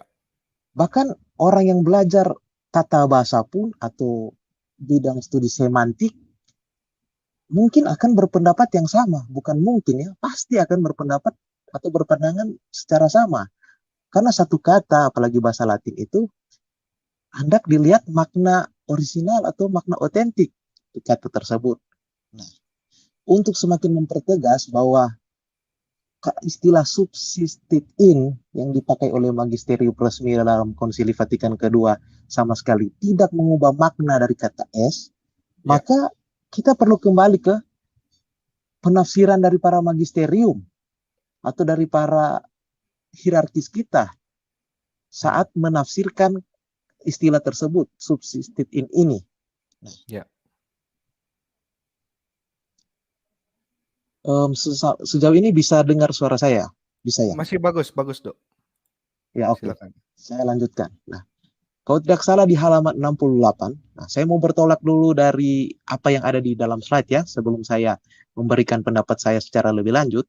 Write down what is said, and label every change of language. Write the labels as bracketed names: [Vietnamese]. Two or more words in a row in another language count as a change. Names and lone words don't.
[Indonesian] Bahkan orang yang belajar tata bahasa pun atau bidang studi semantik mungkin akan berpendapat yang sama, bukan mungkin ya, pasti akan berpendapat atau berpandangan secara sama. Karena satu kata, apalagi bahasa Latin itu, hendak dilihat makna orisinal atau makna otentik di kata tersebut. Nah, untuk semakin mempertegas bahwa istilah [Latin] subsistit in [Indonesian] yang dipakai oleh magisterium resmi dalam Konsili Vatikan kedua sama sekali tidak mengubah makna dari kata S, maka kita perlu kembali ke penafsiran dari para magisterium atau dari para hierarkis kita saat menafsirkan istilah tersebut, [Latin] subsistit in ini. [Indonesian] Nah, sejauh ini bisa dengar suara saya? Bisa ya? Masih bagus, Dok. Ya, oke. Silakan. Saya lanjutkan. Nah, kalau tidak salah di halaman 68, nah saya mau bertolak dulu dari apa yang ada di dalam slide ya, sebelum saya memberikan pendapat saya secara lebih lanjut.